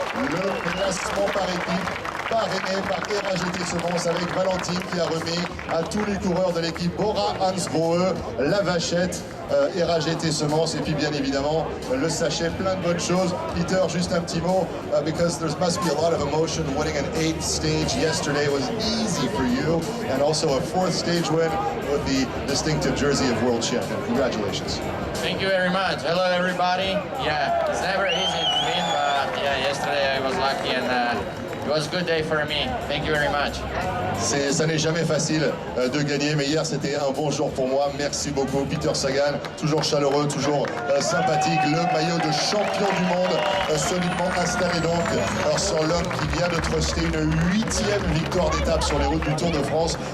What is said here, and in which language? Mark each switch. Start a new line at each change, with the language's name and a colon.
French: Le classement par équipe, parrainé par RAGT Semence avec Valentine qui a remis à tous les coureurs de l'équipe Bora Hansgrohe, la vachette, RAGT Semence et puis bien évidemment le sachet, plein de bonnes choses.
English: Peter,
French: juste un petit mot,
English: because there must be a lot of emotion. Winning an 8th stage yesterday was easy for you, and also a 4th stage win with the distinctive jersey of world champion. Congratulations. Thank you very much. Hello everybody. Yeah, it's never easy to win, but yeah, yesterday I was lucky and it was a good day for me. Thank you very much.
French: Ça n'est jamais facile de gagner, mais hier c'était un bon jour pour moi. Merci beaucoup Peter Sagan, toujours chaleureux, toujours sympathique. Le maillot de champion du monde solidement installé donc sur l'homme qui vient de truster une 8e victoire d'étape sur les routes du Tour de France.